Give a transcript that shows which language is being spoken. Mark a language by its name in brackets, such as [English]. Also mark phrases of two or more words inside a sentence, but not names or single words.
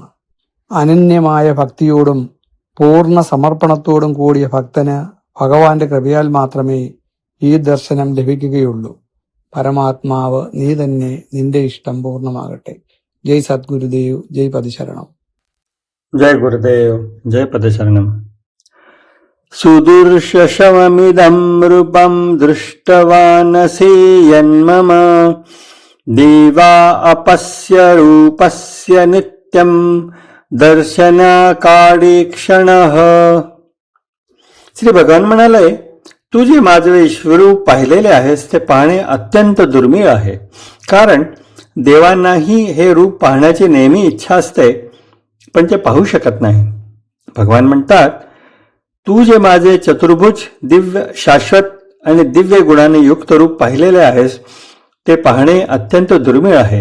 [Malayalam] അനന്യമായ ഭക്തിയോടും പൂർണ്ണ സമർപ്പണത്തോടും കൂടിയ ഭക്തന് ഭഗവാന്റെ കൃപയാൽ മാത്രമേ ഈ ദർശനം ലഭിക്കുകയുള്ളൂ. പരമാത്മാവ് നീ തന്നെ, നിന്റെ ഇഷ്ടം പൂർണ്ണമാകട്ടെ. ജയ് സദ്ഗുരുദേവ്, ജയ് പതിശരണം. [Sanskrit] जय गुरुदेव, जय पदशरणम. सुदुर्शशममिदं रूपं दृष्टवानसि यन्मम देवा अपस्य रूपस्य नित्यं दर्शनाकाळीक्षणः. [Marathi] श्री भगवान म्हणाले, तू जे माझे विश्वरूप पाहिलेले आहेस ते पाहणे अत्यंत दुर्मिळ आहे, कारण देवांनाही हे रूप पाहण्याची नेहमी इच्छा असते, पण ते पाहू शकत नाही. भगवान म्हणतात, तू जे माझे चतुर्भुज, दिव्य, शाश्वत आणि दिव्य गुणाने युक्त रूप पाहिलेले आहेस ते पाहणे अत्यंत दुर्मिळ आहे.